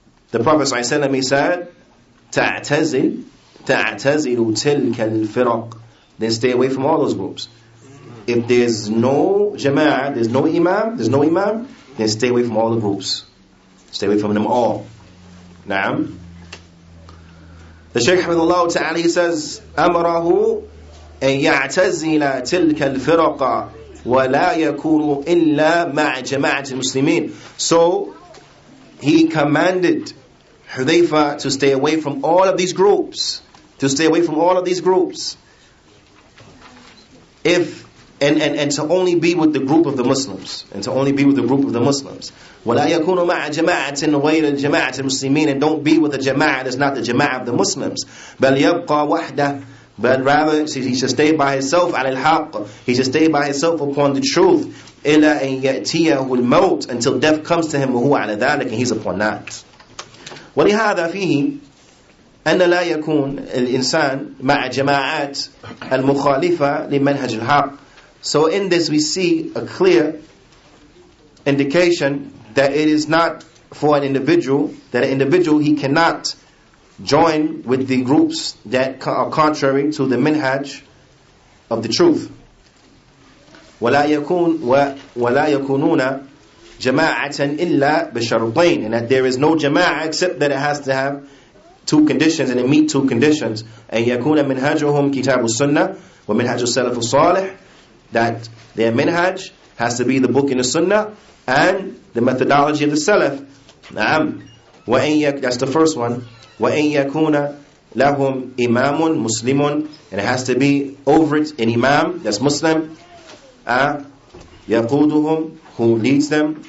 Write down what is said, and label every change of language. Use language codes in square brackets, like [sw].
[en] The Prophet ﷺ, he said, [ar] تَعْتَزِلْ تِلْكَ الْفِرَقِ, [en] then stay away from all those groups. If there's no jama'ah, there's no imam, then stay away from all the groups. Stay away from them all. Naam. The Shaykh Hamdulillah Ta'ala, he says, [ar] أَمَرَهُ أَن يَعْتَزِلَ تِلْكَ الْفِرَقَ وَلَا يَكُونُ إِلَّا مَعَ جَمَاعَةِ الْمُسْلِمِينَ. [en] So he commanded Hudayfa to stay away from all of these groups, to stay away from all of these groups. And to only be with the group of the Muslims. And to only be with the group of the Muslims. [ar] وَلَا يَكُونُ مَعَ جَمَاعَةٍ غَيْرِ الْجَمَاعَةِ الْمُسْلِمِينَ. [en] And don't be with a jama'ah that's not the jama'ah of the Muslims. [ar] بَلْ يَبْقَى وَحْدَهُ. [en] But rather, he should stay by himself [ar] عَلَى الْحَقِّ. [en] He should stay by himself upon the truth. [ar] إِلَّا أَن يَأْتِيَهُ الْمَوْتِ. [en] Until death comes to him, [ar] وَهُوَ عَلَى ذَلِكَ. [en] And he's upon that. [ar] وَلِهَذَا فِيهِ أن لا يكون الإنسان مع جماعات المخالفة لمنهج الحق. [en] So in this we see a clear indication that it is not for an individual, that an individual, he cannot join with the groups that are contrary to the minhaj of the truth. [ar] ولا يكونون جماعة إلا بشرطين. [en] And that there is no jama'ah except that it has to have two conditions, and it meet two conditions. [ar] أن يكون منهجهم كتاب السنة ومنهج السلف الصالح. [en] That their minhaj has to be the book in the sunnah and the methodology of the salaf. [ar] نعم. [en] That's the first one. [ar] وَإِن يَكُونَ لَهُمْ إِمَامٌ مُسْلِمٌ. [en] And it has to be over it an imam that's Muslim. [ar] يَقُودُهُم, [en] who leads them.